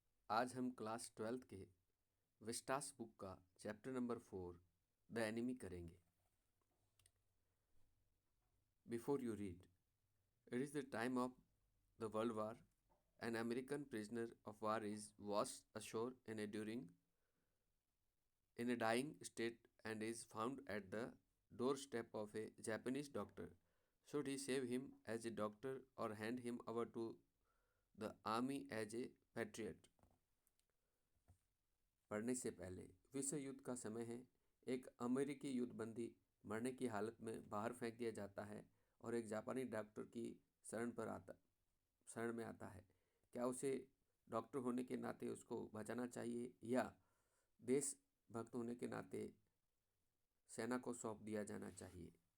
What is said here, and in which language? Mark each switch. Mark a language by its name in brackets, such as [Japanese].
[Hindi] आज हम class 12th के विस्टास बुक का चैप्टर नंबर 4 द एनिमी करेंगे। [English] Before you read, it is the time of the world war. An American prisoner of war is washed ashore in a dying state and is found at the doorstep of a Japanese doctor. Should he save him as a doctor or hand him over to the army as a patriot? [Hindi] पढ़ने से पहले, विश्व युद्ध का समय है। एक अमेरिकी युद्धबंदी मरने की हालत में बाहर फेंक दिया जाता है और एक जापानी डॉक्टर की शरण में आता है। क्या उसे डॉक्टर होने के नाते उसको बचाना चाहिए या देशभक्त होने के नाते सेना को सौंप दिया जाना चाहिए?